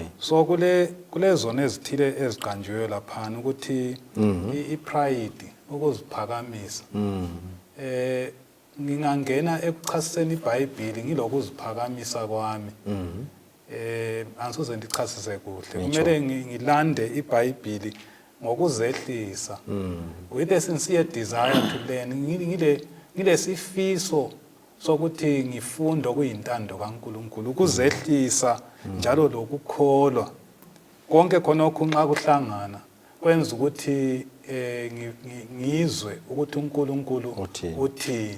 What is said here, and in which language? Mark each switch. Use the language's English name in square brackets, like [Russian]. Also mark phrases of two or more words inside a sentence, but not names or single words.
[North Ndebele] So kulezona ezithile eziqanjiwe lapha ukuthi ipride ukuziphakamisa. Ngingangena ekuchasiseni iBhayibheli ngilokuziphakamisa kwami. Ansoze ndichasise kuhle. Kumele ngilande iBhayibheli ngokuzehlisa. [English] With a sincere desire to learn. [North Ndebele] Ngile sifiso sokuthi ngifundo kuyintando kaNkulunkulu ukuzehlisa njalo lokukholwa konke khonokho nxa kuhlangana kwenza ukuthi ngizwe ukuthi uNkulunkulu uthini.